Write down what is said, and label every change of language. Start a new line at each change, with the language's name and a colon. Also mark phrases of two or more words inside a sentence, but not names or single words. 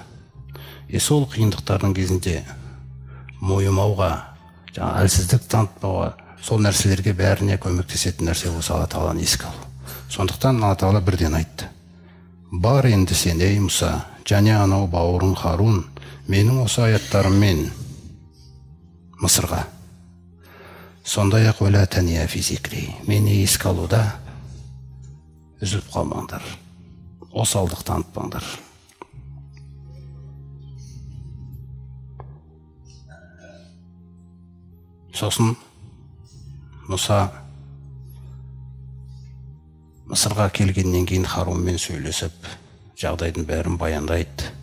Kazakh: Сол қиындықтардың кезінде мойымауға, әлсіздік танытпауға, сол нәрселерге бәріне көмектесетін нәрсе осы Алла тағаланы еске алу. Сондықтан Алла тағала бірден айтты: бар енді сен, ей Мұса, және анау бауырың Харун, менің осы аяттарыммен Мысырға, сондай-ақ
Arabic: ولا تنيا في ذكري,
Kazakh: мені еске алуда үзіліп қалмаңдар, осалдық танытпаңдар. Сосын Мұса Мысырға келгеннен кейін Харунмен сөйлесіп, жағдайдың бәрін баяндайды.